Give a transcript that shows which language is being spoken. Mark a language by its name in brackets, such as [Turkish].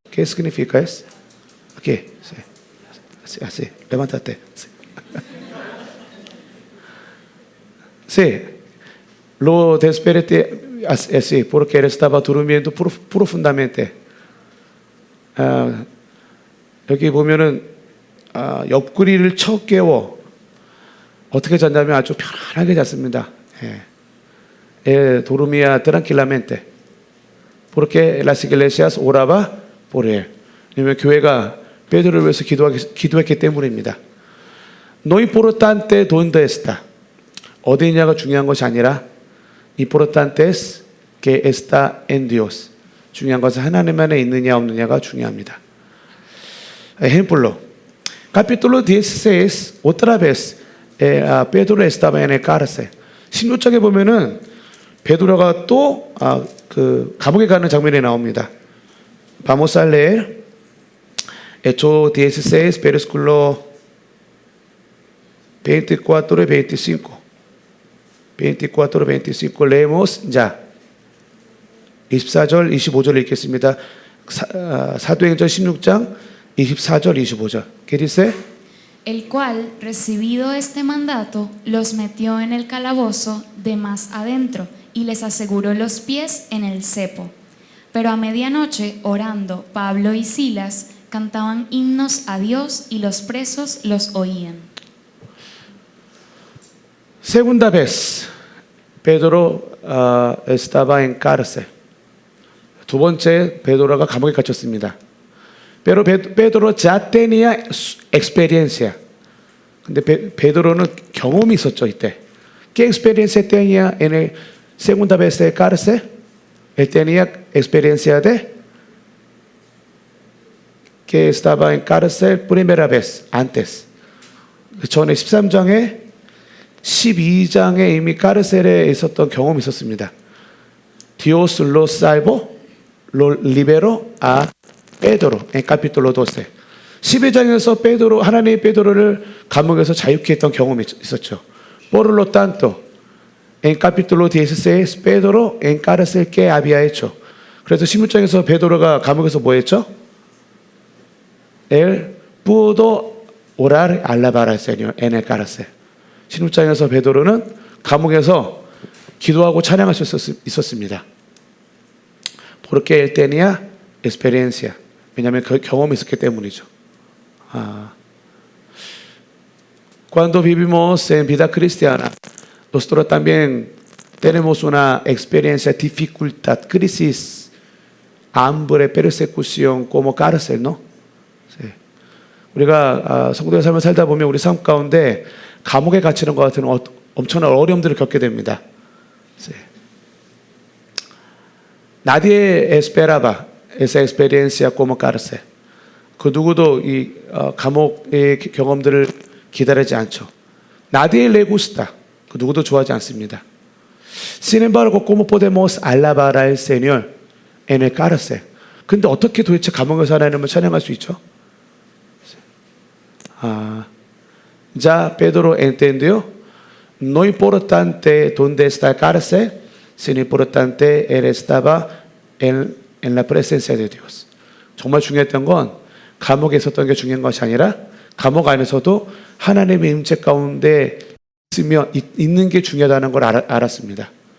[Spanish] ¿Qué significa eso? Aquí, sí. Así, levántate. Sí. Sí, lo desperté así porque él estaba durmiendo profundamente. [Korean] 여기 보면은 옆구리를 쳐 깨워 어떻게 잤냐면 아주 편안하게 잤습니다. [Spanish] dormía tranquilamente. Porque las iglesias oraba por él. [Korean] 왜냐면 교회가 베드로를 위해서 기도했기 때문입니다. [Spanish] No importante dónde está. [Korean] 어디 있냐가 중요한 것이 아니라 [Spanish] importante es que está en Dios. [Korean] 중요한 것은 하나님 안에 있느냐 없느냐가 중요합니다. [Spanish] Ejemplo. Capítulo 16, otra vez Pedro estaba en el cárcel. [Korean] 16장에 보면은 베드로가 또 그 감옥에 가는 장면이 나옵니다. [Spanish] Vamos a leer Hechos 16, versículo 24 y 25. 24, 25 leemos ya. [Korean] 24절, 25절 읽겠습니다. 사도행전 16장 24절, 25절. [Spanish] ¿Qué dice? El cual, recibido este mandato, los metió en el calabozo de más adentro y les aseguró los pies en el cepo. Pero a medianoche, orando, Pablo y Silas cantaban himnos a Dios y los presos los oían. Segunda vez, Pedro estaba en cárcel. [Korean] 두 번째, 베드로가 감옥에 갇혔습니다. [Spanish] Pero Pedro ya tenía experiencia. [Korean] 근데 베드로는 경험이 있었죠, 이때. [Spanish] ¿Qué experiencia tenía en el segunda vez de cárcel? Él tenía experiencia de que estaba en cárcel primera vez, antes. [Korean] 전에 13장에 12장에 이미 카르셀에 있었던 경험이 있었습니다. [Spanish] Dios lo salvó, lo liberó a Pedro en capítulo 12. [Korean] 12장에서 하나님이 베드로를 감옥에서 자유케 했던 경험이 있었죠. [Spanish] Por lo tanto, en capítulo 16, Pedro en cárcel que había hecho. [Korean] 그래서 16장에서 베드로가 감옥에서 뭐 했죠? [Spanish] Él pudo orar, alabar al Señor en el cárcel. [Korean] 16장에서 베드로는 감옥에서 기도하고 찬양할 수 있었습니다. [Spanish] Porque él tenía experiencia. [Korean] 왜냐하면 그 경험이 있었기 때문이죠. [Spanish] Cuando vivimos en vida cristiana, nosotros también tenemos una experiencia, dificultad, crisis, hambre, persecución como cárcel, ¿no? [Korean] 우리가 성도의 삶을 살다 보면 우리 삶 가운데 감옥에 갇히는 것 같은 엄청난 어려움들을 겪게 됩니다. [Spanish] Nadie esperaba esa experiencia como cárcel. [Korean] 그 누구도 이 감옥의 경험들을 기다리지 않죠. [Spanish] Nadie le gusta. [Korean] 그 누구도 좋아하지 않습니다. [Spanish] Sin embargo, ¿cómo podemos alabar al Señor en el cárcel? [Korean] 근데 어떻게 도대체 감옥에서 하나님을 찬양할 수 있죠? [Spanish] Ya Pedro entendió, no importante dónde está el cárcel, sino importante él estaba en la presencia de Dios. [Korean] 정말 중요했던 건 감옥에 있었던 게 중요한 것이 아니라 감옥 안에서도 하나님의 임재 가운데 있는 게 중요하다는 걸 알았습니다.